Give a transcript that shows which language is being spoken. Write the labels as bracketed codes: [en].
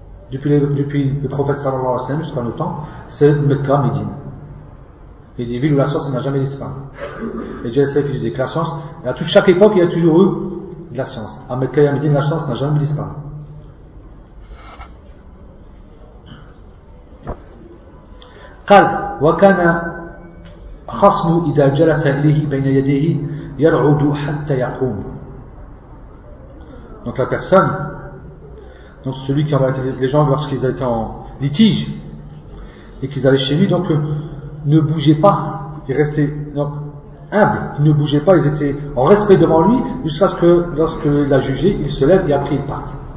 [fr] Depuis le prophète sallallahu alayhi wa sallam jusqu'à nos temps, c'est Mekka, Médine. Il y a des villes où la science n'a jamais disparu. Et Jalil Saïf disait que la science, à toute chaque époque, il y a toujours eu de la science. À Mekka et à Médine, la science n'a jamais disparu. [ar] قال وكان خصم إذا جلس إليه بين يديه يرعد حتى يقوم. [fr] Donc la personne, donc celui qui avait les gens lorsqu'ils étaient en litige et qu'ils allaient chez lui, donc ne bougeaient pas, ils restaient humbles, ils ne bougeaient pas, ils étaient en respect devant lui jusqu'à ce que lorsque l'a jugé, il se lève et après il parte.